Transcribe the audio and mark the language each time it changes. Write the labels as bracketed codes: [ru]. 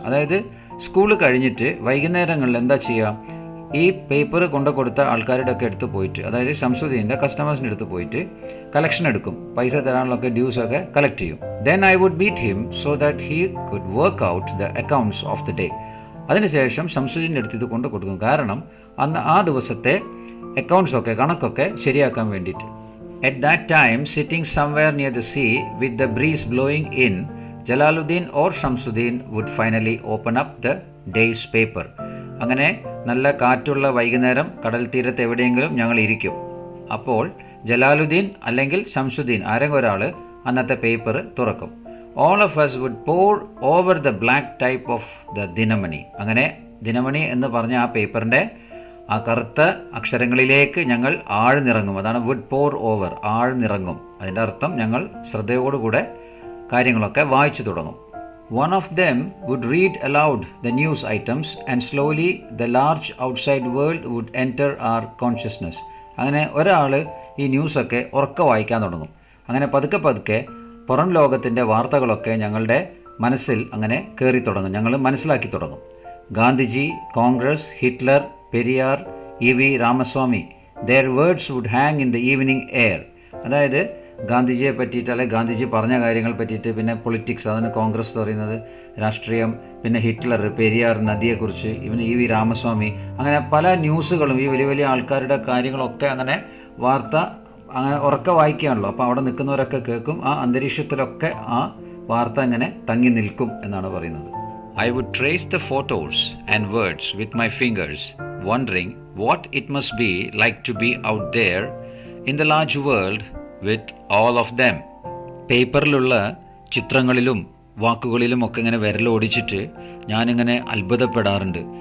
[ml] അതായത് സ്കൂൾ കഴിഞ്ഞിട്ട് വൈകുന്നേരങ്ങളിൽ എന്താ ചെയ്യുക, ഈ പേപ്പർ കൊണ്ടു കൊടുത്ത ആൾക്കാരുടെ ഒക്കെ അടുത്ത് പോയിട്ട്, അതായത് ഷംസുദ്ദീൻ്റെ കസ്റ്റമേഴ്സിൻ്റെ അടുത്ത് പോയിട്ട് കളക്ഷൻ എടുക്കും, പൈസ തരാനുള്ളൊക്കെ ഡ്യൂസൊക്കെ കളക്ട് ചെയ്യും. [en] Then I would meet him so that he could work out the accounts of the day. [ml] അതിനുശേഷം ഷംസുദ്ദീൻ്റെ അടുത്ത് ഇത് കൊണ്ടു കൊടുക്കും, കാരണം അന്ന് ആ ദിവസത്തെ അക്കൗണ്ട്സൊക്കെ കണക്കൊക്കെ ശരിയാക്കാൻ വേണ്ടിയിട്ട്. [en] At that time, sitting somewhere near the sea with the breeze blowing in, Jalaluddin or Shamsuddin would finally open up the day's paper. [ml] അങ്ങനെ നല്ല കാറ്റുള്ള വൈകുന്നേരം കടൽ തീരത്ത് എവിടെയെങ്കിലും ഞങ്ങൾ ഇരിക്കും. അപ്പോൾ ജലാലുദ്ദീൻ അല്ലെങ്കിൽ ഷംസുദ്ദീൻ ആരെങ്കിലും ഒരാൾ അന്നത്തെ പേപ്പർ തുറക്കും. [en] All of us would pour over the black type of the Dinamani. [ml] അങ്ങനെ ദിനമണി എന്ന് പറഞ്ഞ ആ പേപ്പറിൻ്റെ ആ കറുത്ത അക്ഷരങ്ങളിലേക്ക് ഞങ്ങൾ ആഴ്ന്നിറങ്ങും. അതാണ് [en] would pour over, [ml] ആഴ്ന്നിറങ്ങും. അതിൻ്റെ അർത്ഥം ഞങ്ങൾ ശ്രദ്ധയോടുകൂടെ കാര്യങ്ങളൊക്കെ വായിച്ചു തുടങ്ങും. [en] One of them would read aloud the news items and slowly the large outside world would enter our consciousness. [ml] അങ്ങനെ ഒരാൾ ഈ ന്യൂസൊക്കെ ഉറക്കെ വായിക്കാൻ തുടങ്ങും. അങ്ങനെ പതുക്കെ പതുക്കെ പുറം ലോകത്തിൻ്റെ വാർത്തകളൊക്കെ ഞങ്ങളുടെ മനസ്സിൽ അങ്ങനെ കയറി തുടങ്ങും, ഞങ്ങൾ മനസ്സിലാക്കി തുടങ്ങും. [en] Gandhiji, Congress, Hitler, Periyar, EV Ramaswamy, their words would hang in the evening air. [ml] അതായത് ഗാന്ധിജിയെ പറ്റിയിട്ട്, അല്ലെങ്കിൽ ഗാന്ധിജി പറഞ്ഞ കാര്യങ്ങൾ പറ്റിയിട്ട്, പിന്നെ പൊളിറ്റിക്സ്, അതാണ് കോൺഗ്രസ് എന്ന് പറയുന്നത്, രാഷ്ട്രീയം, പിന്നെ ഹിറ്റ്ലർ, പെരിയാർ, നദിയെക്കുറിച്ച്, ഇവന് EV രാമസ്വാമി, അങ്ങനെ പല ന്യൂസുകളും ഈ വലിയ വലിയ ആൾക്കാരുടെ കാര്യങ്ങളൊക്കെ അങ്ങനെ വാർത്ത അങ്ങനെ ഉറക്കെ വായിക്കുകയാണല്ലോ. അപ്പോൾ അവിടെ നിൽക്കുന്നവരൊക്കെ കേൾക്കും. ആ അന്തരീക്ഷത്തിലൊക്കെ ആ വാർത്ത അങ്ങനെ തങ്ങി നിൽക്കും എന്നാണ് പറയുന്നത്. [en] I would trace the photos and words with my fingers, wondering what it must be like to be out there in the large world with all of them. [ml] പേപ്പറിലുള്ള ചിത്രങ്ങളിലും വാക്കുകളിലും ഒക്കെ ഇങ്ങനെ വിരലോടിച്ചിട്ട് ഞാനിങ്ങനെ അത്ഭുതപ്പെടാറുണ്ട്.